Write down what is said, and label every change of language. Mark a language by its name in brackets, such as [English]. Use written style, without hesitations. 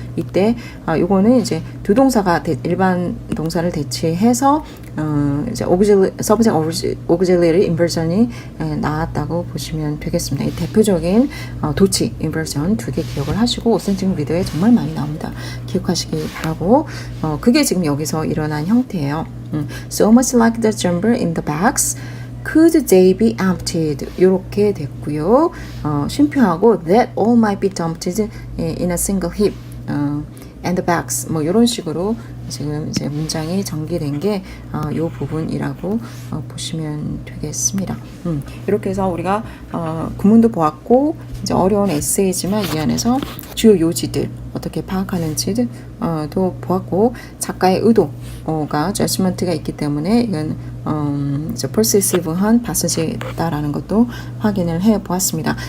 [Korean] 이때 요거는 이제 두 동사가 일반 동사를 대체해서 이제 [English] subject auxiliary inversion [Korean] 이 나왔다고 보시면 되겠습니다. 이 대표적인 도치 inversion 두 개 기억을 하시고 어센티브 리더에 정말 많이 나옵니다. 기억하시기 바라고 그게 지금 여기서 일어난 형태예요. [English] So much like the jumper in the box. Could they be emptied? [Korean] 이렇게 됐고요. 쉼표하고 [English] that all might be dumped in a single heap. And the bags [Korean] 뭐 이런 식으로 지금 이제 문장이 전개된 게 요 부분이라고 보시면 되겠습니다. 이렇게 해서 우리가 구문도 보았고 이제 어려운 에세이지만 이 안에서 주요 요지들 어떻게 파악하는지도 보았고 작가의 의도가 judgment가 있기 때문에 이건 persuasive한 passage다라는 것도 확인을 해 보았습니다.